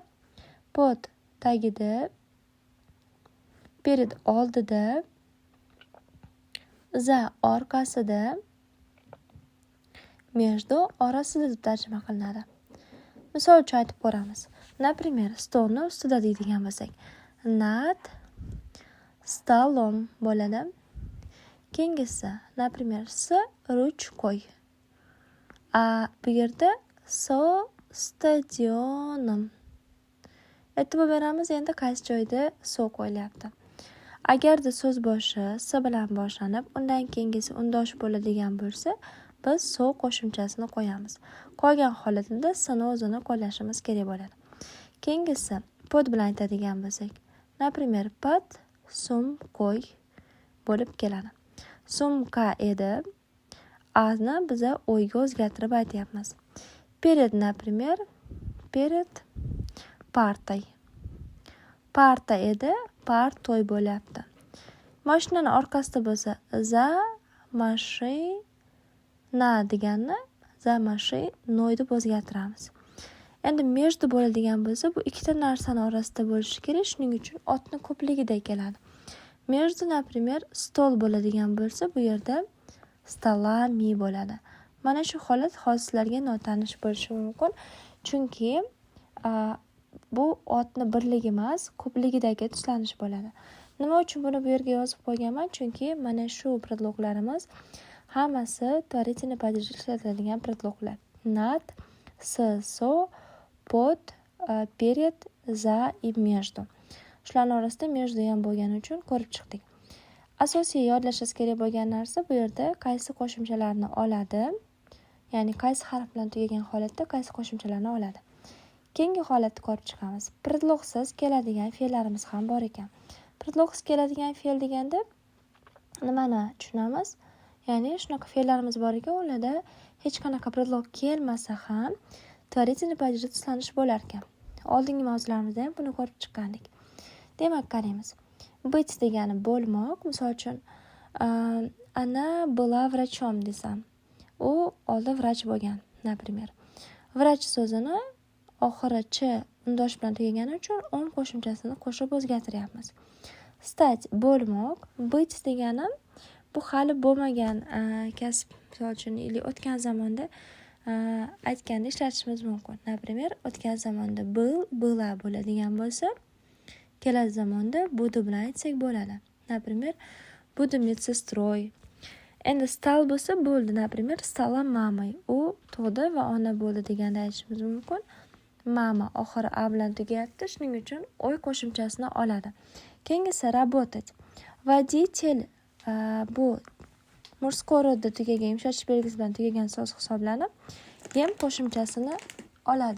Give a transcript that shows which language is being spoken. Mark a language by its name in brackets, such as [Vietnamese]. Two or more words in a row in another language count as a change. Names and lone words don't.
[Uzbek] Pod tagida, перед oldida, za orqasida, между orasida deb tarjima qilinadi. Misol uchun aytib ko'ramiz. Например, stolni ustida deydigan bo'lsak, [Russian] над столом [Uzbek] bo'ladi. Keyingisi, [Russian] например, с ручкой. [Uzbek] Bu yerda [Russian] со стадионим. [Uzbek] E'tibor beramiz, endi qaysi joyda so qo'yilyapti. Agarda so'z boshi s bilan boshlanib, undan keyingisi undosh bo'ladigan bo'lsa, biz so qo'shimchasini qo'yamiz. Qolgan holatda s'ni o'zini qo'llashimiz kerak bo'ladi. Keyingisi pod bilan aytadigan bo'lsak, [Russian] например, под сумкой [Uzbek] bo'lib keladi. Sumka edi. Azni biza o'yga o'zgartirib aytyapmiz. [Russian] Перед, например, перед parтой. [Uzbek] Parta edi, partoy bo'lyapti. Mashinaning orqasida bo'lsa, [Russian] за машина [Uzbek] deganni [Russian] за машиной [Uzbek] deb o'zgartiramiz. Endi между bo'ladigan bo'lsa, bu ikkita narsani orasida bo'lishi kerak, shuning uchun otni ko'pligida keladi. [Russian] Между, например, [Uzbek] stol bo'ladigan bo'lsa, bu yerda stolami bo'ladi. Mana shu holat hozirlarga notanish bo'lishi mumkin, chunki bu otni birligi emas, ko'pligidagi tuslanish bo'ladi. Nima uchun buni bu yerga yozib qo'yganman? Chunki mana shu predloglarimiz hammasi [Russian] tворительный падежda [Uzbek] ishlatiladigan predloglar. [Russian] Над, с, со, под, перед, за и между. [Uzbek] Shularning orasida между ham bo'lgani uchun ko'rib chiqdik. Asosiy yodlashingiz kerak bo'lgan narsa bu yerda qaysi qo'shimchalarni oladi, ya'ni qaysi harf bilan tugagan holatda qaysi qo'shimchalarni oladi. Keyingi holatni ko'rib chiqamiz. Predlogsiz keladigan fe'llarimiz ham bor ekan. Predlogsiz keladigan fe'l deganda nimani tushunamiz? Ya'ni shunaqa fe'llarimiz bor ekan, ularda hech qanaqa predlog kelmasa ham [Russian] tворительный падежda [Uzbek] tuslanish bo'lar ekan. Oldingi mavzularimizda ham buni ko'rib chiqqandik. Demak, qaraymiz. Быть degani bo'lmoq, misol uchun [Russian] она была врачом [Uzbek] desam, u oldin vrach bo'lgan, например. Vrach so'zini oxiri ch undosh bilan tugagani uchun om qo'shimchasini qo'shib o'zgartiryapmiz. Stать bo'lmoq, быть degani bu hali bo'lmagan kasb, misol uchun o'tgan zamonda aytganda ishlatishimiz mumkin. Например, o'tgan zamonda был, была bo'ladigan bo'lsa, kelasi zamonda буду bilan aytsak bo'ladi. [Russian] Например, буду медсестрой. [Uzbek] Endi стал bo'lsa bo'ldi. [Russian] Например, стала мамой. [Uzbek] U tug'di va ona bo'ldi deganda aytishimiz mumkin. Mama oxiri a bilan tugayapti, shuning uchun oy qo'shimchasini oladi. Keyingisi работать. Водитель bu murskoy rodda tugagan, yumshatish belgisi bilan tugagan so'z hisoblanib, ham qo'shimchasini oladi.